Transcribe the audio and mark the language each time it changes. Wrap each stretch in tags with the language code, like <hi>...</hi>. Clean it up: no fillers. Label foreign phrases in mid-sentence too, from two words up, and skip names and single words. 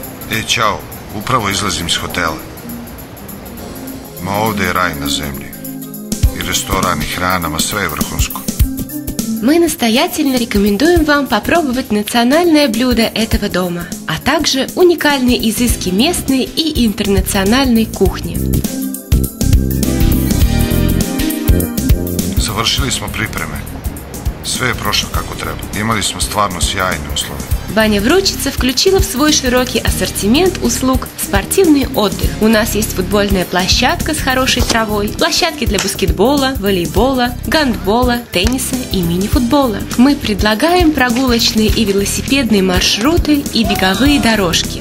<sr>Ćao, upravo izlazim iz hotela. Ma ovdje je raj na zemlji. И ресторан, и храна, sve je vrhunsko.</sr> <ru>Мы настоятельно рекомендуем вам попробовать национальное блюдо этого дома, а также уникальные изыски местной и интернациональной кухни.</ru> <sr>Završili smo pripreme. Sve je prošlo kako treba. Imali smo stvarno sjajne uslove.</sr> <ru>Баня Вручица включила в свой широкий ассортимент услуг спортивный отдых. У нас есть футбольная площадка с хорошей травой, площадки для баскетбола, волейбола, гандбола, тенниса и мини-футбола. Мы предлагаем прогулочные и велосипедные маршруты и беговые дорожки.</ru>